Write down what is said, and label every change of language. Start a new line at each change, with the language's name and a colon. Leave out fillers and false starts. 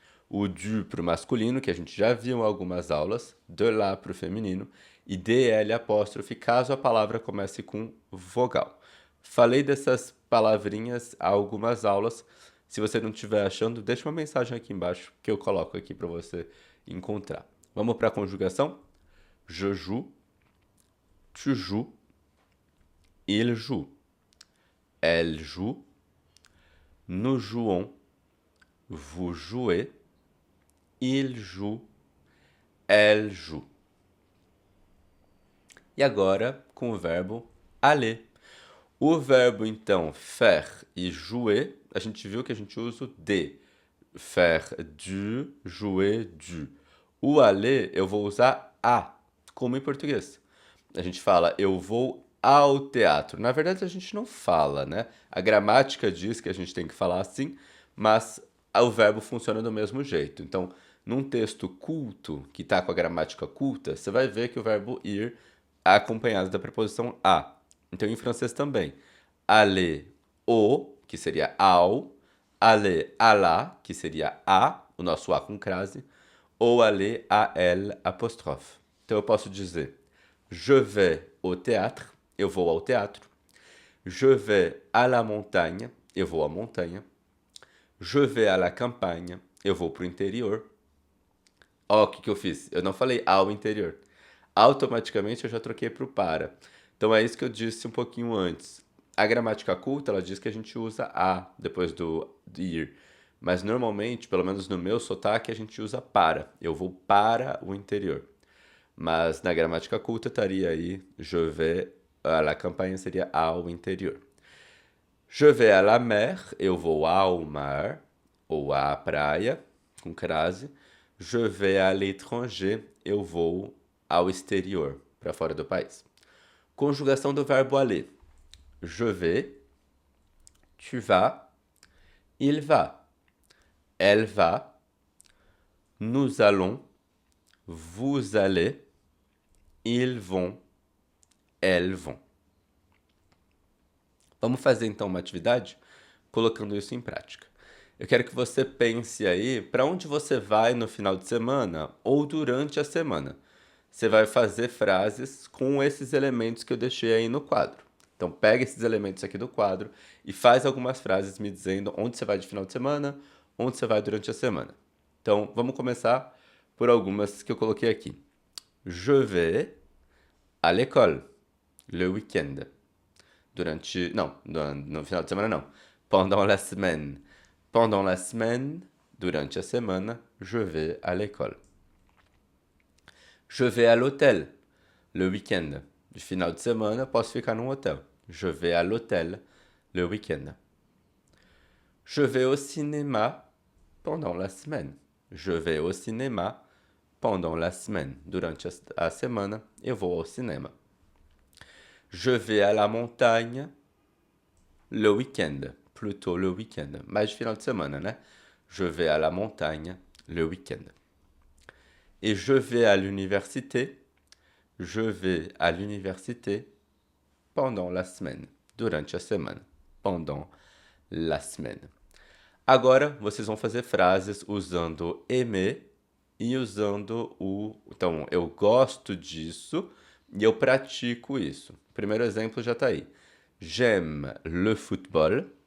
Portuguese: O du para o masculino, que a gente já viu em algumas aulas, de lá para o feminino, e DL apóstrofe, caso a palavra comece com vogal. Falei dessas palavrinhas há algumas aulas. Se você não estiver achando, deixa uma mensagem aqui embaixo que eu coloco aqui para você encontrar. Vamos para a conjugação?
French: Je joue, tu joues, il joue, elle joue, nous jouons, vous jouez, il joue, elle joue.
Portuguese: E agora com o verbo aller. O verbo, então, faire e jouer, a gente viu que a gente usa o de.
French: Faire du, jouer du.
Portuguese: O aller, eu vou usar a, como em português. A gente fala, eu vou ao teatro. Na verdade, a gente não fala, né? A gramática diz que a gente tem que falar assim, mas o verbo funciona do mesmo jeito. Então, num texto culto, que está com a gramática culta, você vai ver que o verbo ir é acompanhado da preposição a. Então, em francês também. Aller au, que seria ao. Aller à la, que seria a, o nosso a com crase. Ou aller à elle, apóstrofe. Então, eu posso dizer,
French: je vais au théâtre,
Portuguese: eu vou ao teatro.
French: Je vais à la montagne,
Portuguese: eu vou à montanha.
French: Je vais à la campagne,
Portuguese: eu vou para o interior. Ó, o que eu fiz? Eu não falei ao interior. Automaticamente eu já troquei para o para. Então é isso que eu disse um pouquinho antes. A gramática culta, ela diz que a gente usa a depois do ir. Mas normalmente, pelo menos no meu sotaque, a gente usa para. Eu vou para o interior. Mas na gramática culta estaria aí
French: je vais à la campagne,
Portuguese: seria ao interior.
French: Je vais à la mer,
Portuguese: eu vou ao mar, ou à praia, com crase.
French: Je vais à l'étranger,
Portuguese: eu vou ao exterior, para fora do país. Conjugação do verbo aller.
French: Je vais, tu vas, il va, elle va, nous allons, vous allez, ils vont, elles vont.
Portuguese: Vamos fazer então uma atividade colocando isso em prática. Eu quero que você pense aí para onde você vai no final de semana ou durante a semana. Você vai fazer frases com esses elementos que eu deixei aí no quadro. Então pega esses elementos aqui do quadro e faz algumas frases me dizendo onde você vai de final de semana onde você vai durante a semana. Então, vamos começar por algumas que eu coloquei aqui.
French: Je vais à l'école le week-end.
Portuguese: Durante... Não, no final de semana não.
French: Pendant la semaine. Pendant la semaine,
Portuguese: durante a semana,
French: je vais à l'école. Je vais à l'hôtel le week-end.
Portuguese: De final de semana, posso ficar num hotel.
French: Je vais à l'hôtel le week-end. Je vais au cinéma pendant la semaine. Je vais au cinéma pendant la semaine.
Portuguese: Durante a semana, eu vou ao cinema.
French: Je vais à la montagne le week-end. Plutôt le week-end.
Portuguese: Mais final de semana, né?
French: Je vais à la montagne le week-end. Et je vais à l'université. Je vais à l'université pendant la semaine.
Portuguese: Durante a semana.
French: Pendant la semaine.
Portuguese: Agora, vocês vão fazer frases usando aimer e usando o... Então, eu gosto disso e eu pratico isso. O primeiro exemplo já está aí.
French: J'aime le football.